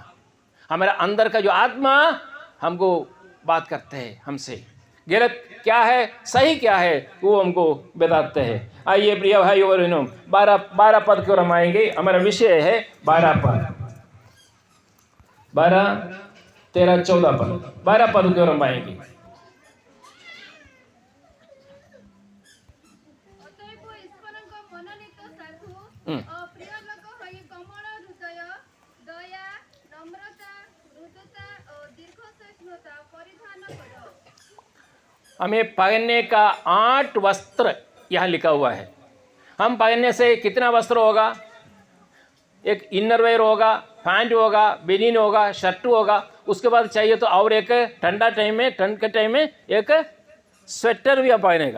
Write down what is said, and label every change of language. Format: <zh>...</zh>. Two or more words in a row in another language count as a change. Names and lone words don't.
<hi>हमारा अंदर का जो आत्मा हमको बात करते हैं, हमसे गलत क्या है सही क्या है वो हमको बताते हैं। आइए प्रिय भाई और बहनों, 12 पद को हम आएंगे। हमारा विषय है 12 पद, 12, 13, 14 पद, 12 पद को हम आएंगे।</hi> <or>ଅତଏବ ଈଶ୍ୱରଙ୍କ ମନୋନୀତ ସାଧୁ ପ୍ରିୟ ଲୋକ ହୋଇ କମଳ ହୃଦୟ, ଦୟା, ନମ୍ରତା, ମୃଦୁତା ଓ ଦୀର୍ଘସହିଷ୍ଣୁତା ପରିଧାନ କର।</or> <hi>हमें पहनने का 8 वस्त्र यहाँ लिखा हुआ है। हम पहनने से कितना वस्त्र होगा? एक इनरवेयर होगा, पैंट होगा, बेनिन होगा, शर्ट होगा, उसके बाद चाहिए तो और एक ठंड के टाइम में एक स्वेटर भी पहनेगा।</hi>